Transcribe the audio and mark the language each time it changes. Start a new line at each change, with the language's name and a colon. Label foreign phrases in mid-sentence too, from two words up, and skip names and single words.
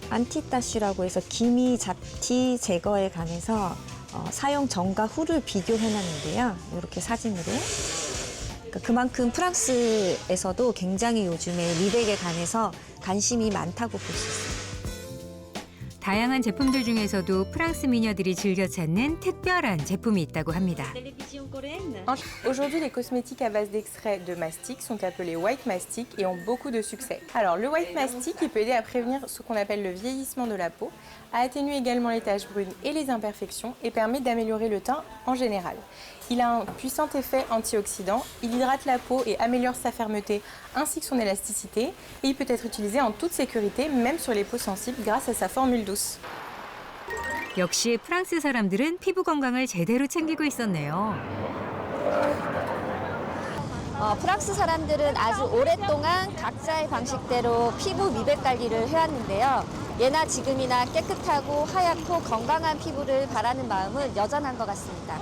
Korean: 안티따슈라고 해서 기미, 잡티 제거에 관해서 사용 전과 후를 비교해놨는데요. 이렇게 사진으로. 그러니까 그만큼 프랑스에서도 굉장히 요즘에 미백에 관해서 관심이 많다고 볼 수 있어요. 다양한 제품들 중에서도 프랑스 미녀들이 즐겨 찾는 특별한 제품이 있다고 합니다.
French: Aujourd'hui, les cosmétiques à base d'extrait de mastic sont appelés
English: white mastic
French: et ont beaucoup de succès. Alors, le
English: white mastic,
French: il peut aider à prévenir ce qu'on appelle le vieillissement de la peau, à atténuer également les taches brunes et les imperfections et permet d'améliorer le teint en général. Il a un puissant effet antioxydant, il hydrate la peau et améliore sa fermeté ainsi que son élasticité et il peut être utilisé en toute sécurité, même sur les peaux sensibles grâce à sa formule douce.
Korean: 역시 프랑스 사람들은 피부 건강을 제대로 챙기고 있었네요. 프랑스 사람들은 아주 오랫동안 각자의 방식대로 피부 미백 관리를 해왔는데요. 예나 지금이나 깨끗하고 하얗고 건강한 피부를 바라는 마음은 여전한 것 같습니다.